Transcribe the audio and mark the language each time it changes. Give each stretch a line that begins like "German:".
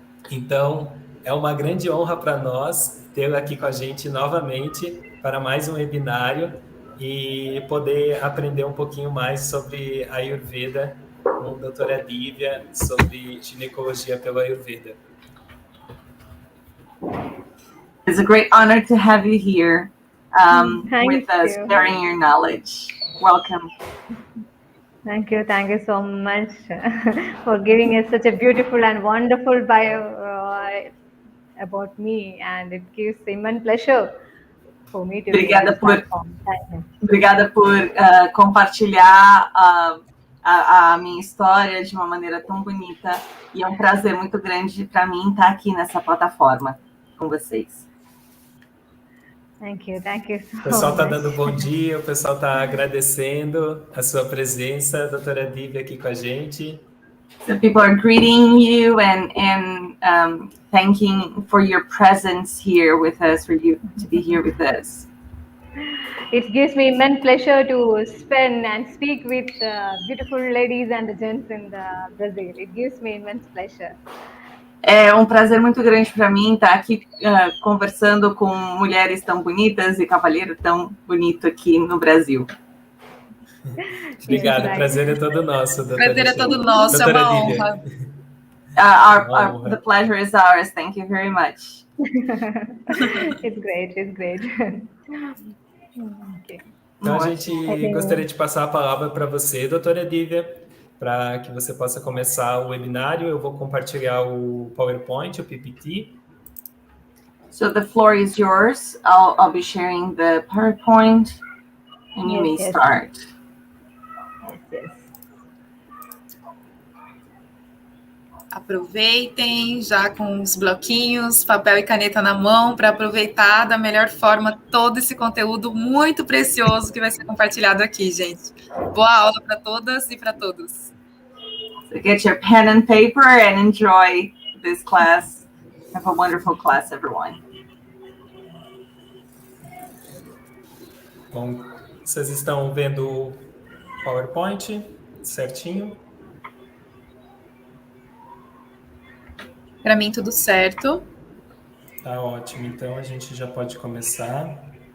Portuguese: Então, é uma grande honra para nós tê-la aqui com a gente novamente para mais um webinário e poder aprender um pouquinho mais sobre Ayurveda com a doutora Divya, sobre ginecologia pelo Ayurveda.
English: It's a great honor to have you here with us, sharing your knowledge. Welcome. Thank you so much for giving us such a beautiful and wonderful bio about me, and it gives immense pleasure for me to
Portuguese: Obrigada por compartilhar a minha história de uma maneira tão bonita, e é um prazer muito grande para mim estar aqui nessa plataforma com vocês.
English: Thank you
Portuguese: O
English: so
Portuguese: pessoal está
English: much.
Portuguese: dando bom dia, o pessoal está agradecendo a sua presença, doutora Divya, aqui com a gente.
English: So people are greeting you and thanking for your presence here with us, for you to be here with us. It gives me immense pleasure to spend and speak with beautiful ladies and gents in Brazil. It gives me immense pleasure.
Portuguese: É um prazer muito grande para mim estar aqui conversando com mulheres tão bonitas e cavalheiro tão bonito aqui no Brasil. Obrigado, o prazer é todo nosso, doutora. Prazer é todo nosso, é uma honra.
English: The pleasure is ours. Thank you very much. It's great. Okay.
Portuguese: Então, a gente gostaria de passar a palavra para você, doutora Divya, para que você possa começar o webinário. Eu vou compartilhar o PowerPoint, o PPT.
English: So the floor is yours. I'll be sharing the PowerPoint, and you may start. Yes.
Portuguese: Aproveitem já com os bloquinhos, papel e caneta na mão para aproveitar da melhor forma todo esse conteúdo muito precioso que vai ser compartilhado aqui, gente. Boa aula para todas e para todos.
English: So get your pen and paper and enjoy this class. Have a wonderful class, everyone.
Portuguese: Bom, vocês estão vendo o PowerPoint certinho? Para mim, tudo certo. Tá ótimo, então a gente já pode começar.